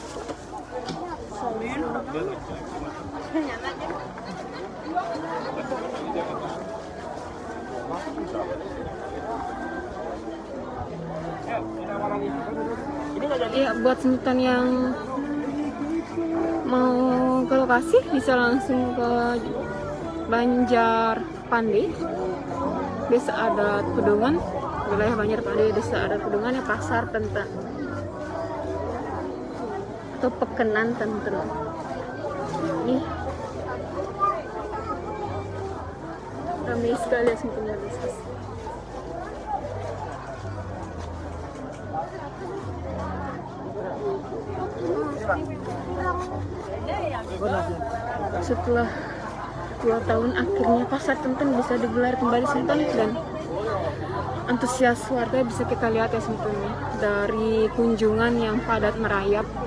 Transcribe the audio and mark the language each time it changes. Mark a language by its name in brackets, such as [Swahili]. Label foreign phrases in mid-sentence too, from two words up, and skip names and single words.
[Indonesian] Ya, buat Semeton yang mau ke lokasi bisa langsung ke Banjar Pande, Desa Adat Pedungan, wilayah Banjar Pande, Desa Adat Pedungan ya, Pasar Tenten atau Pekenan Tenten. Nih, ramai sekali ya Semeton Bali Express. Setelah 2 tahun akhirnya Pasar Tenten bisa digelar kembali Semeton, dan antusias warga bisa kita lihat ya Semeton ya, dari kunjungan yang padat merayap.